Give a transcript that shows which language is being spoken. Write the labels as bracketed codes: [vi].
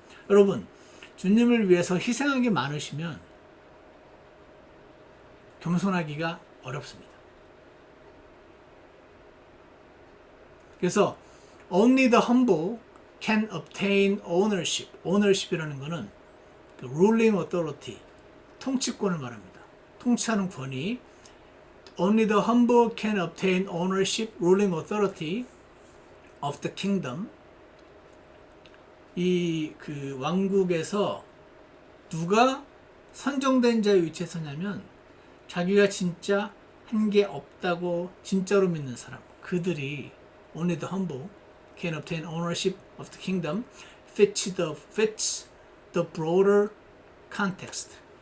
[ko] 여러분 주님을 위해서 희생한 게 많으시면 겸손하기가 어렵습니다. 그래서 [en] only the humble can obtain ownership. [ko] ownership이라는 것은 ruling authority, 통치권을 말합니다. 통치하는 권위. [en] Only the humble can obtain ownership, ruling authority of the kingdom. [ko] 이 왕국에서 누가 선정된 자의 위치에 서냐면 자기가 진짜 한 게 없다고 진짜로 믿는 사람, 그들이 [en] only the humble can obtain ownership of the kingdom fits the broader context.